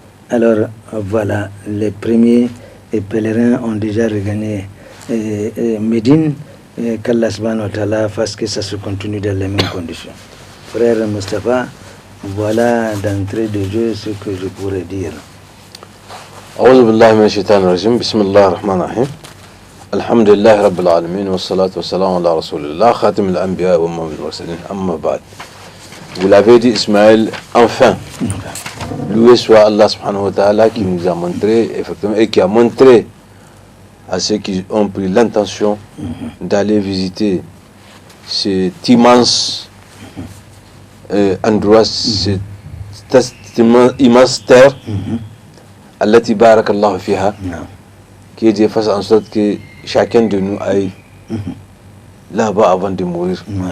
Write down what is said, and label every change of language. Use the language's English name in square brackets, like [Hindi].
[French] Alors voilà, les premiers pèlerins ont déjà regagné Médine. Qu'Allah [Arabic] subhanahu wa ta'ala [French] fasse que ça se continue dans les mêmes conditions. Frère Mustafa, voilà d'entrée de jeu ce que je pourrais dire. [Arabic] أعوذ بالله من الشيطان الرجيم بسم الله الرحمن الرحيم الحمد لله رب العالمين والصلاة والسلام على رسول الله خاتم الأنبياء وإمام المرسلين أما بعد. [French] Vous l'avez dit, Ismaël, enfin, loué soit Allah [Arabic] subhanahu wa ta'ala [French] qui nous a montré, effectivement, et qui a montré à ceux qui ont pris l'intention d'aller visiter cet immense endroit, cette immense terre, [Arabic] Allati barakallahu fiha, [French] qui est de façon en sorte que chacun de nous aille là-bas avant de mourir.